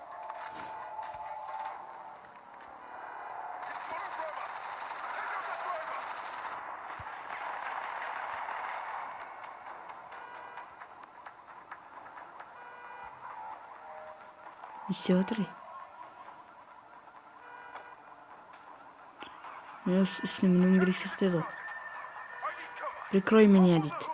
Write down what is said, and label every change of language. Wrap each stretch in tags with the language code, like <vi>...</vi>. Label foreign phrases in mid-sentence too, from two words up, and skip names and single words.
<kk>Не істеп жатыр? Мен үстіне мінуім керек сияқты еді ғой.</kk> <en>I need cover.</en> <ru>Прикрой меня, дейді.</ru> <en>Good.</en>